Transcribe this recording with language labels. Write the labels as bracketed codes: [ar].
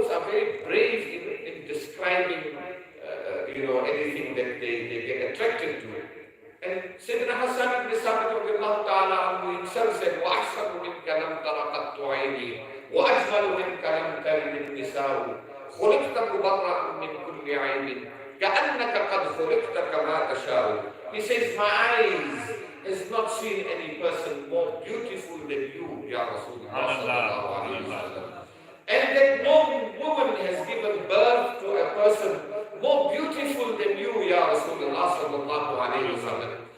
[en] very brave in describing, anything that they get attracted to. [ar] And Sayyidina Hassan ibn Sabit radiallahu ta'ala anhu himself said, وَأَحْسَنُ مِنْكَ لَمْ تَرَ قَطُّ عَيْنِي وَأَجْمَلُ مِنْكَ لَمْ تَلِدِ النِّسَاءُ خُلِقْتَ مُبَرَّأً مِنْ كُلِّ عَيْبٍ كَأَنَّكَ قَدْ خُلِقْتَ كَمَا تَشَاءُ. [en] He says, my eyes has not seen any person more beautiful than you, Ya Rasulullah sallallahu alayhi wa sallam. And that no woman has given birth to a person more beautiful than you, Ya Rasulullah sallallahu alayhi wa sallam.